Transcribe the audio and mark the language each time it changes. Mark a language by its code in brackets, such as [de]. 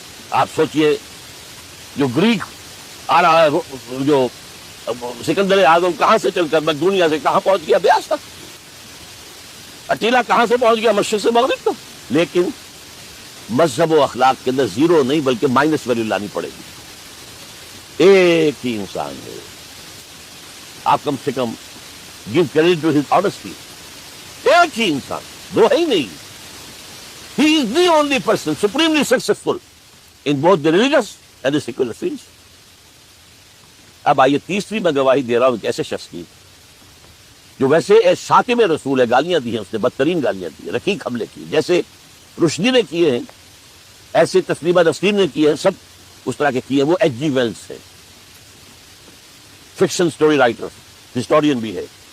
[ur] آپ سوچئے جو گریک آ رہا ہے، جو سکندر اعظم کہاں سے چل کر دنیا سے کہاں پہنچ گیا؟ بیاس تک. اٹیلا کہاں سے پہنچ گیا؟ مشرق سے مغرب تک. لیکن مذہب و اخلاق کے اندر زیرو نہیں بلکہ مائنس ویلیو لانی پڑے گی. ایک ہی انسان ہے آپ کم سے کم [en] give credit to his honesty. [ur] ایک ہی انسان، دو ہے ہی نہیں. [en] He is the only person supremely successful in both the religious and the secular fields. [ur] اب آئیے تیسری میں گواہی دے رہا ہوں ایک ایسے شخص کی جو ویسے شاتم رسول ہے، گالیاں دی ہیں اس نے، بدترین گالیاں دی ہیں، رقیق حملے کی، جیسے رشدی نے کیے ہیں ایسے تسلیمہ نسرین نے کیے ہیں، سب اس طرح کے کیے ہیں. وہ ایچ جی ویلز ہے، فکشن سٹوری رائٹر، ہسٹورین بھی ہے.